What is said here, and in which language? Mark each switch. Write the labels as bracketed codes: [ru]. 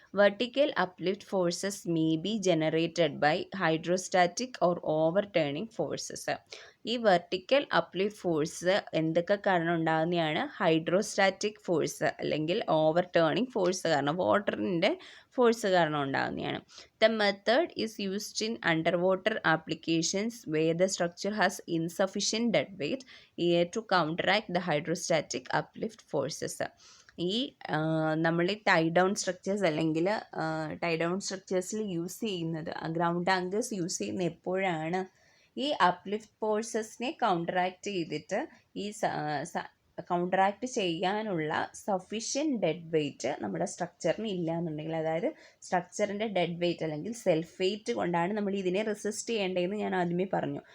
[en] Vertical uplift forces may be generated by hydrostatic or overturning forces. [ml] ഈ vertical uplift force എന്തൊക്കെ കാരണം ഉണ്ടാകുന്നതാണ്? Hydrostatic force അല്ലെങ്കിൽ over turning force കാരണം, വാട്ടറിൻ്റെ ഫോഴ്സ് കാരണം ഉണ്ടാകുന്നതാണ്. [en] The method is used in underwater applications where the structure has insufficient dead weight to counteract the hydrostatic uplift forces. [ml] ഈ നമ്മൾ ടൈ ഡൗൺ സ്ട്രക്ചേഴ്സ് അല്ലെങ്കിൽ ടൈ ഡൗൺ സ്ട്രക്ചേഴ്സിൽ യൂസ് ചെയ്യുന്നത്, ground tankers use ചെയ്യുന്നത് എപ്പോഴാണ്? ഈ അപ്ലിഫ്റ്റ് ഫോഴ്സസിനെ കൗണ്ടറാക്ട് ചെയ്തിട്ട് ഈ counteract ചെയ്യാനുള്ള സഫീഷ്യൻറ്റ് ഡെഡ് വെയിറ്റ് നമ്മുടെ സ്ട്രക്ചറിന് ഇല്ല എന്നുണ്ടെങ്കിൽ, അതായത് സ്ട്രക്ചറിൻ്റെ ഡെഡ് വെയിറ്റ് അല്ലെങ്കിൽ സെൽഫ് വെയിറ്റ് കൊണ്ടാണ് നമ്മൾ ഇതിനെ റെസിസ്റ്റ് ചെയ്യേണ്ടതെന്ന് ഞാൻ ആദ്യമേ പറഞ്ഞു.